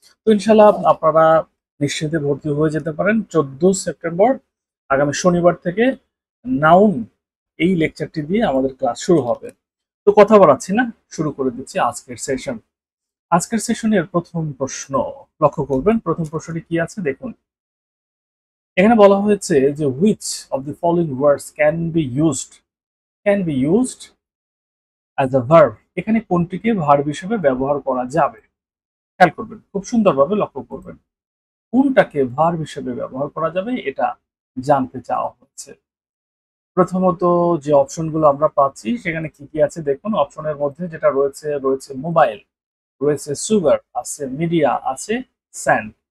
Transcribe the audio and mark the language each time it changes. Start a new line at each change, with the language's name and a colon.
Bangla: তো ইনশাল্লাহ আপনারা নিশ্চিন্তে ভর্তি হয়ে যেতে পারেন। 14 সেপ্টেম্বর আগামী শনিবার থেকে নাউন এই লেকচারটি দিয়ে আমাদের ক্লাস শুরু হবে। তো কথা বাড়াচ্ছি না, শুরু করে দিচ্ছি আজকের সেশন। আজকের সেশনের প্রথম প্রশ্ন লক্ষ্য করবেন। প্রথম প্রশ্নটি কি আছে দেখুন। এখানে বলা হয়েছে যে
English: which of the following words can be used as a verb।
Bangla: এখানে কোনটিকে ভার্ব হিসেবে ব্যবহার করা যাবে? খেয়াল করবেন, খুব সুন্দরভাবে লক্ষ্য করবেন। কোনটাকে ভার্ব হিসেবে ব্যবহার করা যাবে এটা জানতে চাওয়া হচ্ছে। প্রথমত যে অপশনগুলো আমরা পাচ্ছি সেখানে কি কি আছে দেখুন। অপশনের মধ্যে যেটা রয়েছে, রয়েছে মোবাইল, রয়েছে সুগার, আছে মিডিয়া, আছে স্যান্ড।